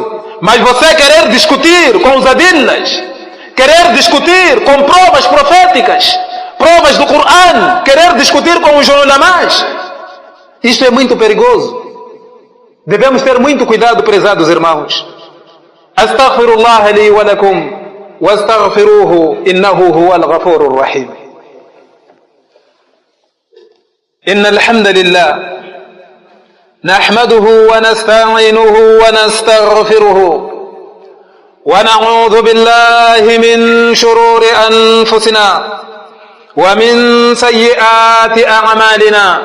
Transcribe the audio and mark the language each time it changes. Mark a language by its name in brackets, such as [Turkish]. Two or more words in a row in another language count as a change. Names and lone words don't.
[Portuguese] Mas você querer discutir com os adillas, querer discutir com provas proféticas, provas do Coran, querer discutir com os ulamás, isto é muito perigoso. Devemos ter muito cuidado, prezados irmãos. [Arabic] أستغفر الله لي ولكم واستغفروه إنه هو الغفور الرحيم. إن الحمد لله نحمده ونستعينه ونستغفره ونعوذ بالله من شرور أنفسنا ومن سيئات أعمالنا.